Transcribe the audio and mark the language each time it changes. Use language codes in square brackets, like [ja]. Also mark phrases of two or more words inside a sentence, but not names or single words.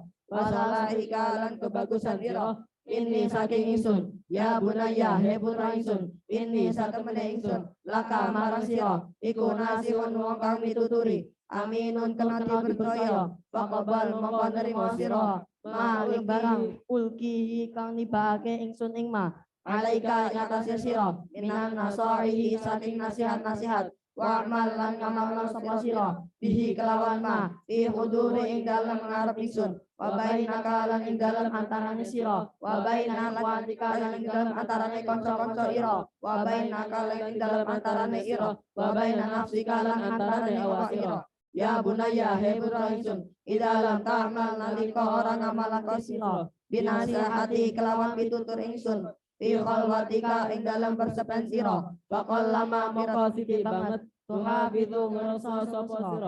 [jv] wasalahika lan kebagusan sira ini saking ingsun [ar] ya bunayya [jv] he putra ingsun ini satemene ingsun laka marang sira iku nasihun wong kang mituturi aminun kenati percaya faqabal mongko nerima sira ma ing barang ulkihi kang nibake ingsun ing ma alaika ing atase sira [ar] minan nasaihi [jv] saking nasihat-nasihat wa amal lan ngamalna sapa sira bihi kelawan [ar] ma fi huduri [jv] ing dalem ngarep ingsun [ar] wa bainaka [jv] lan ing dalem antarane sira [ar] wa baina akhwatika [jv] lan ing dalem antarane kanca-kanca ira [ar] wa bainaka [jv] lan ing dalem antarane ira [ar] wa baina nafsika [jv] lan antarane awak ira ya bunayya he putra ingsun [ar] ida lam ta'mal [jv] nalika ora ngamalake sira binasihati kelawan pitutur ingsun [ar] fi khalwatika [jv] ing dalam persepen sira bakal lama moko sithik banget tuhafizu ngrasa sapa sira